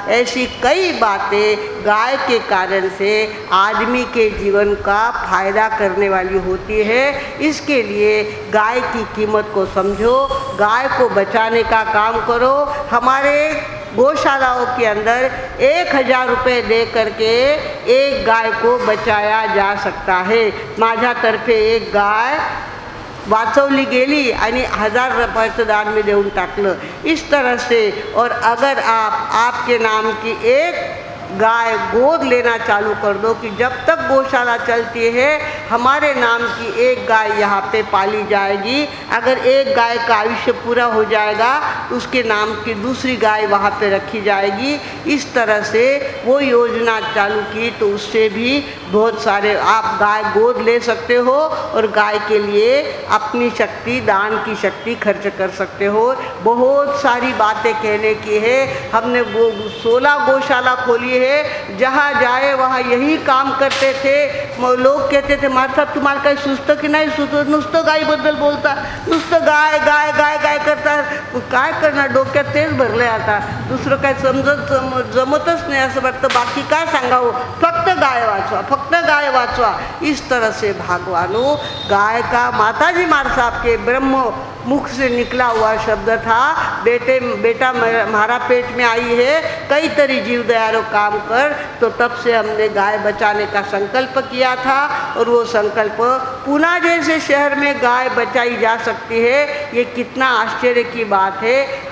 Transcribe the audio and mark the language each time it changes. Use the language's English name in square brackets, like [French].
[Hindi] ऐसी कई बातें गाय के कारण से आदमी के जीवन का फायदा करने वाली होती है। इसके लिए गाय की कीमत को समझो, गाय को बचाने का काम करो। हमारे गौशालाओं के अंदर 1000 रुपये दे करके एक गाय को बचाया जा सकता है। [Marathi] माझ्यातर्फे एक गाय वाचवली गेली आणि 1000 रुपयाचं दान मी देऊन टाकलं। [Hindi] इस तरह से और अगर आप आपके नाम की एक गाय गोद लेना चालू कर दो कि जब तक गौशाला चलती है हमारे नाम की एक गाय यहाँ पे पाली जाएगी। अगर एक गाय का आयुष्य पूरा हो जाएगा तो उसके नाम की दूसरी गाय वहाँ पे रखी जाएगी। इस तरह से वो योजना चालू की तो उससे भी बहुत सारे आप गाय गोद ले सकते हो और गाय के लिए अपनी शक्ति, दान की शक्ति खर्च कर सकते हो। बहुत सारी बातें कहने की है। हमने 16 गौशाला खोली है, जहाँ जाए वहाँ यही काम करते थे। लोग कहते थे [Marathi] मार साहब तुम्हाला काही सुचतं की नाही सुचत, नुसतं गायीबद्दल बोलता, नुसतं गाय गाय गाय गाय करता, काय करणार, डोक्यात तेच भरले आता, दुसरं काय जमतच नाही असं वाटतं। बाकी काय सांगावं, फक्त गाय वाचवा, फक्त गाय वाचवा। [Hindi] इस तरह से भगवानों गाय का माताजी मार साहब के ब्रह्म मुख से निकला हुआ शब्द था, बेटा हमारा पेट में आई है, कई तरी जीव दयारो काम कर। तो तब से हमने गाय बचाने का संकल्प किया था और वो संकल्प पूना जैसे शहर में गाय बचाई जा सकती है, ये कितना आश्चर्य की बात है।